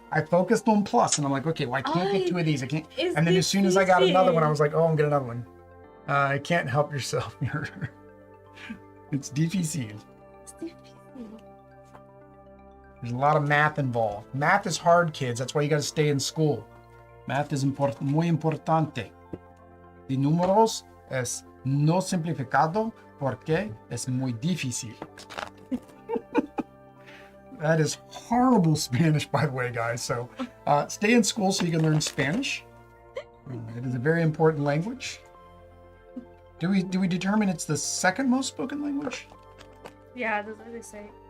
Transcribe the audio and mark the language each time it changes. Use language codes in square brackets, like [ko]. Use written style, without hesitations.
[en] I focused on plus, and I'm like, okay, well, I can't get 2 of these. I can't. And then as soon as I got another one, I was like, oh, I'm getting another one. I can't help yourself. It's difícil. There's a lot of math involved. Math is hard, kids. That's why you got to stay in school. Math is [es] muy importante. Y números es no simplificado porque es muy difícil. [en] That is horrible Spanish, by the way, guys. So stay in school so you can learn Spanish. It is a very important language. Do we determine it's the second most spoken language? Yeah, that's what they say.